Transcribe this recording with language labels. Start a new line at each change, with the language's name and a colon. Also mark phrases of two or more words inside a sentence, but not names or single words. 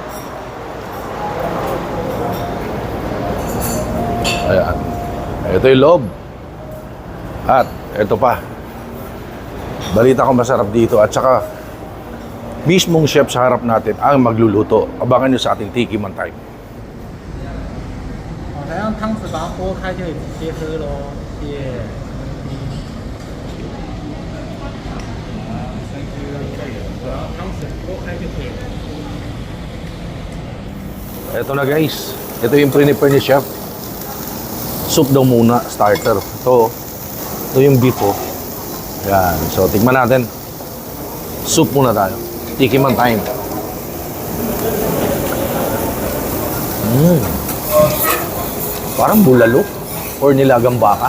Filipino: Ayan. Ito yung loob. At ito pa. Balita ko masarap dito. At saka, mismong chef sa harap natin ang magluluto. Abangan nyo sa ating Tiki Man Time.
Chinese: 来让汤匙把它拨开就可以直接喝喽，谢谢。然后汤匙拨开就可以了。
Filipino: Ito na guys. Ito yung prepare ni chef. Soup daw muna, starter. Ito yung beef, oh. Yan. So, tikman natin. Soup muna tayo. Tiki Man time. Parang bulalo or nilagang baka.